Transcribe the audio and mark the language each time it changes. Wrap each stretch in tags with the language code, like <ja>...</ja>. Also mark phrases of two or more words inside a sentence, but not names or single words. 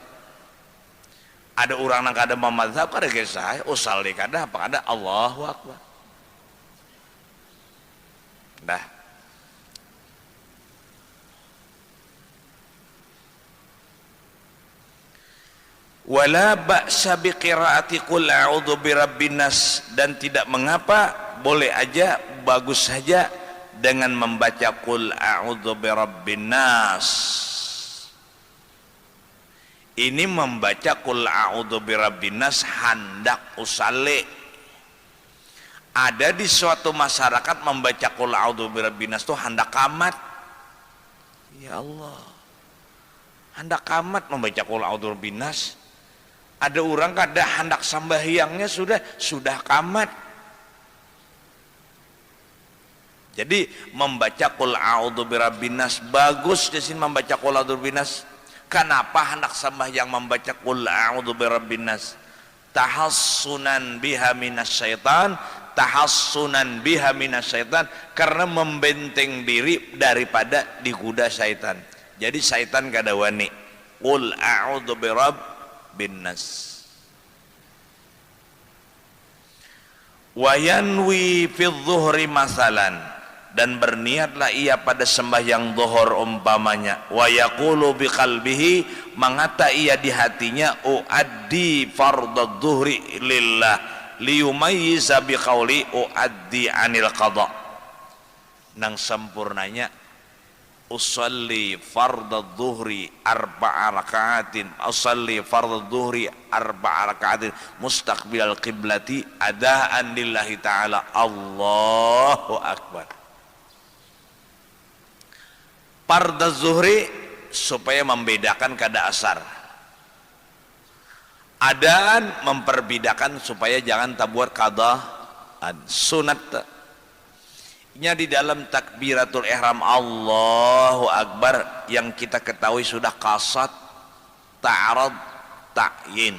<bjn>Ada orang yang kada memadzhab, kada kisah usalli kada apa kada</bjn> <ar>الله أكبر.</ar> <bjn>Dah.</bjn> <ar>ولا بأس بقراءة قل أعوذ برب الناس,</ar> <bjn>dan tidak mengapa, boleh aja, bagus saja dengan membaca</bjn> <ar>قل أعوذ برب الناس.</ar> <bjn>Ini membaca</bjn> <ar>قل أعوذ برب الناس</ar> <bjn>hendak usalli. Ada di suatu masyarakat membaca</bjn> <ar>قل أعوذ برب الناس</ar> <bjn>itu hendak qamat.</bjn> <ar>يا الله,</ar> <bjn>hendak qamat membaca</bjn> <ar>قل أعوذ برب الناس.</ar> <bjn>Ada orang kada hendak sembahyangnya sudah qamat. Jadi membaca</bjn> <ar>قل أعوذ برب الناس</ar> <bjn>bagus di sini, membaca</bjn> <ar>قل أعوذ برب الناس.</ar> <bjn>Kenapa hendak sembahyang membaca</bjn> <ar>قل أعوذ برب الناس? تحصنا بها من الشيطان تحصنا بها من الشيطان,</ar> <bjn>karena membenteng diri daripada digoda syaitan. Jadi syaitan kada wani.</bjn> <ar>قل أعوذ برب الناس. وينوي في الظهر مثلا,</ar> <bjn>dan berniatlah ia pada sembahyang zuhur umpamanya.</bjn> <ar>ويقول بقلبه,</ar> <bjn>mengata ia di hatinya,</bjn> <ar>أؤدي فرض الظهر لله ليميز بقوله أؤدي عن القضاء.</ar> <bjn>Nang sempurnanya</bjn> <ar>أصلي فرض الظهر أربع ركعات أصلي فرض الظهر أربع ركعات مستقبل القبلة أداء لله تعالى. الله أكبر. فرض الظهر</ar> <bjn>supaya membedakan kada asar. Adaan memperbedakan supaya jangan tabuat qadaan. Sunat nya di dalam</bjn> <ar>تكبيرة الإحرام الله أكبر</ar> <bjn>yang kita ketahui sudah qasad, ta'arad, ta'yin.</bjn>